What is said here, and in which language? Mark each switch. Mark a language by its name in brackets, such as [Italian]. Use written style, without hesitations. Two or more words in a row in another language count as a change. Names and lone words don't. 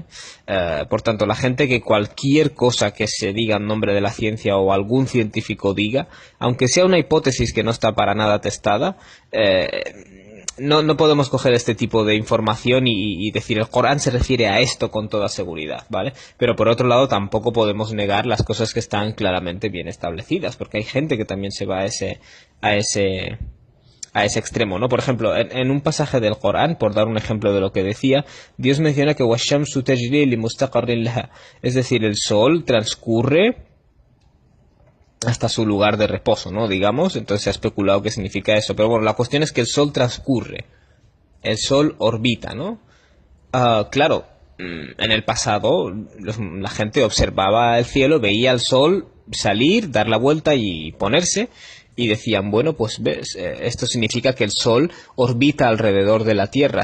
[Spanish] Por tanto, la gente que cualquier cosa que se diga en nombre de la ciencia o algún científico diga, aunque sea una hipótesis que no está para nada testada, no podemos coger este tipo de información y decir el Corán se refiere a esto con toda seguridad, ¿vale? Pero por otro lado tampoco podemos negar las cosas que están claramente bien establecidas, porque hay gente que también se va a ese extremo, ¿no? Por ejemplo, en un pasaje del Corán, por dar un ejemplo de lo que decía, Dios menciona que [Arabic] وَالشَّمْسُ تَجْرِي لِمُسْتَقَرٍ لَهَا, [Spanish] es decir, el sol transcurre hasta su lugar de reposo, ¿no? Digamos, entonces se ha especulado qué significa eso, pero bueno, la cuestión es que el sol transcurre, el sol orbita, ¿no? Claro, en el pasado la gente observaba el cielo, veía el sol salir, dar la vuelta y ponerse, y decían, bueno, pues ves, esto significa que el sol orbita alrededor de la Tierra.